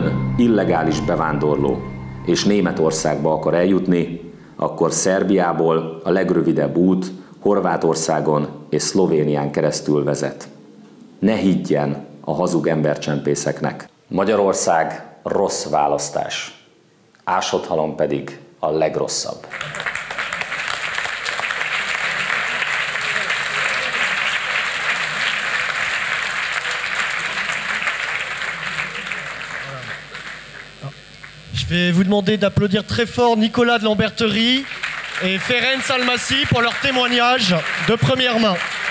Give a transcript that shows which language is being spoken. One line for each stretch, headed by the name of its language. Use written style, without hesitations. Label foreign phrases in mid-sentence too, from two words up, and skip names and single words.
Hungarian: illegális bevándorló és Németországba akar eljutni, akkor Szerbiából a legrövidebb út Horvátországon és Szlovénián keresztül vezet. Ne higgyen a hazug embercsempészeknek. Magyarország rossz választás, Ásotthalom pedig a legrosszabb.
French: Je vais vous demander d'applaudir très fort Nicolas de Lamberterie et Ferenc Almasi pour leur témoignage de première main.